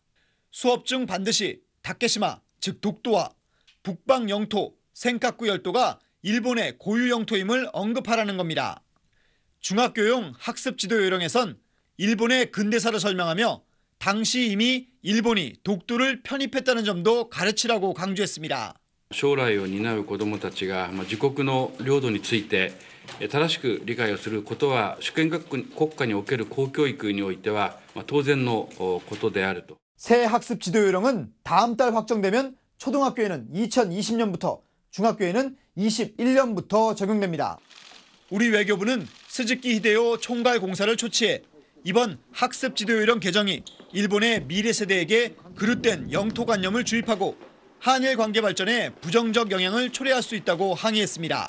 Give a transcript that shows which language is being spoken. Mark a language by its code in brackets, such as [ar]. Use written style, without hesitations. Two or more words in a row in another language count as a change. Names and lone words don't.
[ko] 수업 중 반드시 다케시마, 즉 독도와 북방 영토, 센카쿠 열도가 일본의 고유 영토임을 언급하라는 겁니다. 중학교용 학습 지도 요령에선 일본의 근대사를 설명하며 당시 이미 일본이 독도를 편입했다는 점도 가르치라고 강조했습니다. [ja] 将来を担う子どもたちが自国の領土について正しく理解をすることは主権国家における公教育においては当然のことであると。 [ko] 새 학습 지도 요령은 다음 달 확정되면 초등학교에는 2020년부터, 중학교에는 21년부터 적용됩니다. 우리 외교부는 스즈키 히데요 총괄 공사를 초치해 이번 학습 지도 요령 개정이 일본의 미래 세대에게 그릇된 영토관념을 주입하고 한일 관계 발전에 부정적 영향을 초래할 수 있다고 항의했습니다.